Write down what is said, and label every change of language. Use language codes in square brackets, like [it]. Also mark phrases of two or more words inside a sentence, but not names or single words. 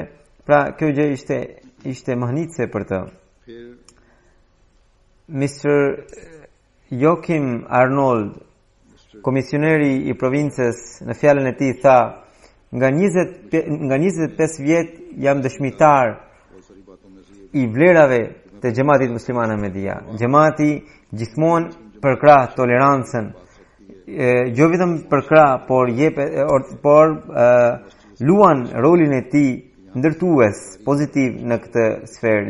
[sq] Pra kjo gjë ishte mahnitse për të. [ur] फिर [sq] Mr. Joachim Arnold, komisioneri i provincës, në fjalën e tij tha, nga 25 vjet jam dëshmitar [ur] بہت ساری باتوں میں سے یہ [sq] i vlerave të xhamatit musliman Ahmedia. Xhamati gjithmonë përkrah tolerancën, jo vetëm përkrah, por luan rolin e tij ndërtues pozitiv në këtë sferë.